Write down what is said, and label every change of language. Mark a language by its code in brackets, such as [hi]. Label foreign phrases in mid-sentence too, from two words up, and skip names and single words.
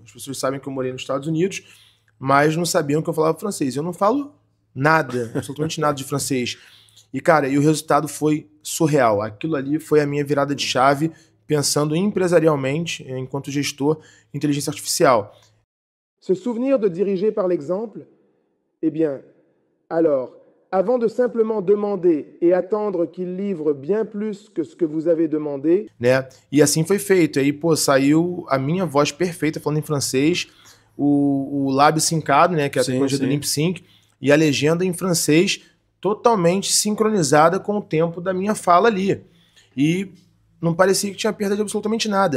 [pt] As pessoas sabem que eu morei nos Estados Unidos, mas não sabiam que eu falava francês. Eu não falo nada, absolutamente nada de francês. E, cara, o resultado foi surreal. Aquilo ali foi a minha virada de chave, pensando empresarialmente, enquanto gestor, em inteligência artificial. [fr] Se souvenir de diriger par l'exemple, eh bien, alors, avant de simplement demander et attendre qu'il livre bien plus que ce que vous avez demandé, [pt] né? E assim foi feito. Aí, pô, saiu a minha voz perfeita falando em francês, o lábio sincado, né, que é a tecnologia do Limp Sync, e a legenda em francês totalmente sincronizada com o tempo da minha fala ali. E não parecia que tinha perda de absolutamente nada.